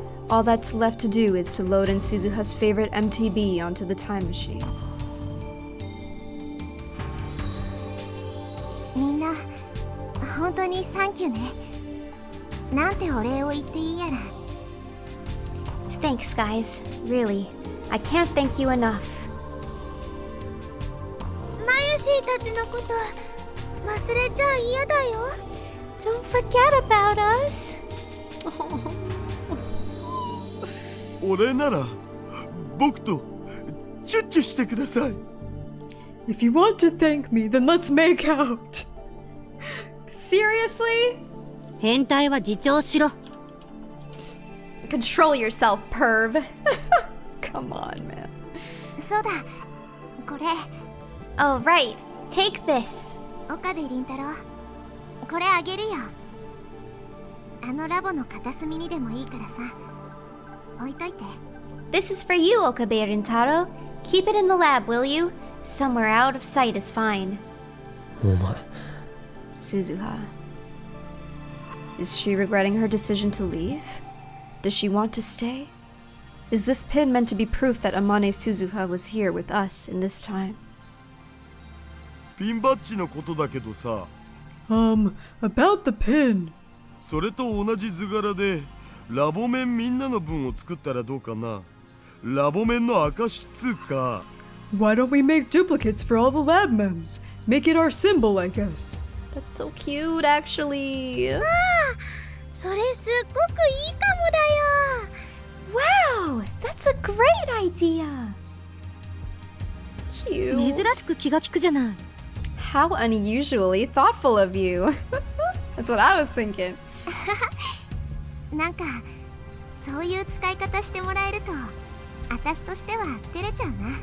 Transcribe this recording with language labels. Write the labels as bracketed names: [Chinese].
[English] All that's left to do is to load in Suzuha's favorite MTB onto the time machine. [Japanese] みんな本当にサンキューね。なんてお礼を言っていいやら。 [English] Thanks, guys. Really. I can't thank you enough. [Japanese] マユシーたちのこと忘れちゃ嫌だよ。 [English] Don't forget about us. [Japanese] 俺なら僕とチュッチュしてください。 [English] If you want to thank me, then let's make out. Seriously? [Japanese] 変態は自重しろ。 [English] Control yourself, perv. Come on, man. [Japanese] そうだ、これ [English] Oh, right. Take this. [Japanese] 岡部倫太郎、これあげるよ。あのラボの片隅にでもいいからさ、置いといて。 [English] This is for you, Okabe Rintaro. Keep it in the lab, will you? Somewhere out of sight is fine. [Japanese] お前 [English] Suzuha. Is she regretting her decision to leave? Does she want to stay? Is this pin meant to be proof that Amane Suzuha was here with us in this time? [Japanese] ピンバッジのことだけどさ、 [English] About the pin. [Japanese] それと同じ図柄でラボ面みんなの分を作ったらどうかな。ラボ面の証つうか。 [English] Why don't we make duplicates for all the lab mems? Make it our symbol, I guess. That's so cute, actually. [Japanese] それすっごくいいかもだよ。 [English] Wow, that's a great idea. Cute. [Japanese] 珍しく気が利くじゃない。 [English] How unusually thoughtful of you. That's what I was thinking. [Japanese] なんかそういう使い方してもらえると私としては照れちゃうな。